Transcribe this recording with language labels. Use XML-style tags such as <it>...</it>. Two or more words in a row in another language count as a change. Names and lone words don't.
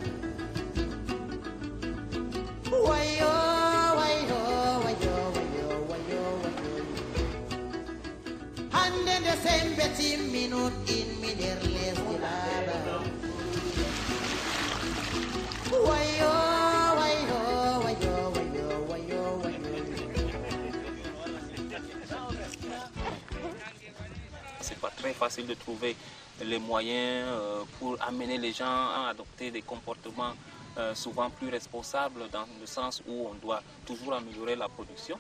<ff>Wayo, wayo, wayo, wayo, wayo, wayo. Hande nde sembe timminut inmi nder lesdi baba. Wayo.</ff> <fr>C'est pas très facile de trouver les moyens pour amener les gens à adopter des comportements souvent plus responsables, dans le sens où on doit toujours améliorer la production.</fr>